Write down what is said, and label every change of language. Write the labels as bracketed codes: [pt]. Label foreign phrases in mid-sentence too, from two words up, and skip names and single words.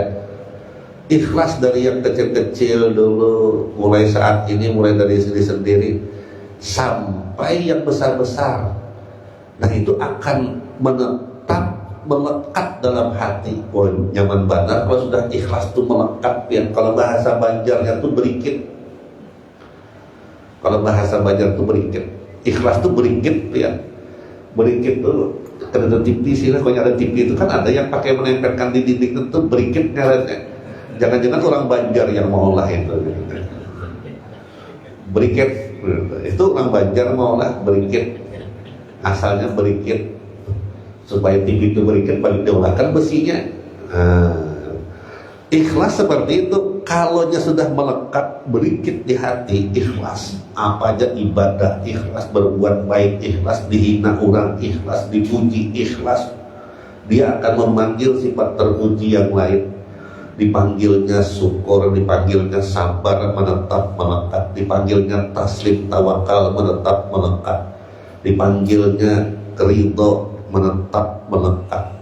[id] Ikhlas dari yang kecil-kecil dulu, mulai saat ini, mulai dari diri sendiri sampai yang besar-besar. Nah itu akan menetap, melekat dalam hati. Oh, nyaman banget kalau sudah ikhlas itu melekat ya. Kalau bahasa Banjarnya itu berikit. Kalau bahasa Banjar itu berikit. Ikhlas itu berikit ya. Berikit tuh ada TV sih, kalau ada TV itu kan ada yang pakai menempelkan di dinding itu berikit ngarannya. Jangan-jangan orang Banjar yang mau olah itu. Berikit itu orang Banjar mau olah berikit. Asalnya berikit. Supaya TV itu berikit paling diolahkan besinya. Ikhlas seperti itu. Kalaunya sudah melekat berikit di hati, ikhlas. Apa aja ibadah, ikhlas berbuat baik, ikhlas dihina orang, ikhlas dipuji, ikhlas. Dia akan memanggil sifat terpuji yang lain. Dipanggilnya syukur, dipanggilnya sabar, menetap melekat. Dipanggilnya taslim, tawakal, menetap melekat. Dipanggilnya ridho, menetap melekat.